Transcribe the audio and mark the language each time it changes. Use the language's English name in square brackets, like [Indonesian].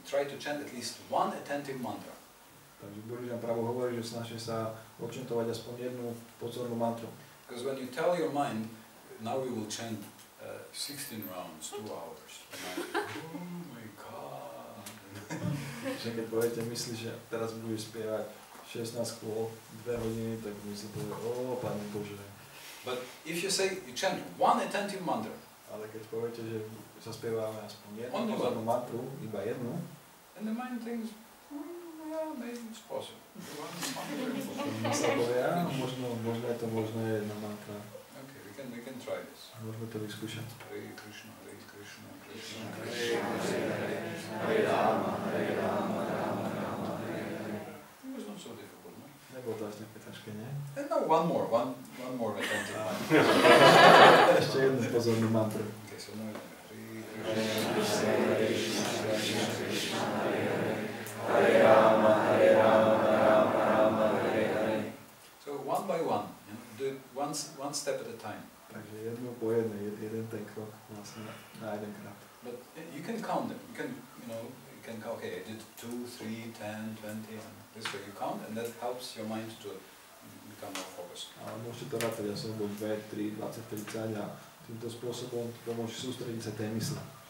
[English] Try to chant at least one attentive mantra. [Slovak] Takže Purusha Prabhu hovorí, že snažte sa odčentovať aspoň jednu pozornú mantru. [English] Because when you tell your mind, now we will chant 16 rounds, 2 hours. Oh my God. [Slovak] Že keď poviete mysli, že teraz budeš spievať 16 kôl, 2 hodiny, tak mi sa povie, Pane Bože. [English] But if you say, you chant one attentive mantra, [Slovak] ale keď poviete, že sa spievame aspoň jednu pozornú mantru, iba jednu, [English] and the mind thinks, yeah, maybe it's possible. [Slovak] Potom sa povie, možno je to jedna mantra. [English] Okay, we can try this. [Slovak] Môžeme to vyskúšať. [Sanskrit] Hare Krišna, Hare Krišna, Krišna Krishna, Hare Rama, Hare Rama, Rama Rama, Hare Hare. [English] It was not so difficult, no? [Slovak] Nebolo to až také ťažké, nie? [English] And now one more attentive mantra. [Slovak] Ešte jednu pozornú mantru. [English] Okay, so now [Sanskrit] Hare Krishna, Hare Krishna, Krishna Hare Hare, Hare Rama, Hare Rama, Rama Rama, Hare Hare. [English] So one by one, do it one step at a time. [Slovak] Takže jednu po jednej, jeden ten krok vlastne na jeden krát. [English] But you can count them. You can count, okay, I did 2, 3, 10, 20, and this way you count, and that helps your mind to become more focused. [Slovak] Ale môžete to rátať, ja som bol 2, 3, 20, 30 a týmto spôsobom to môže sústrediť sa tej mysle.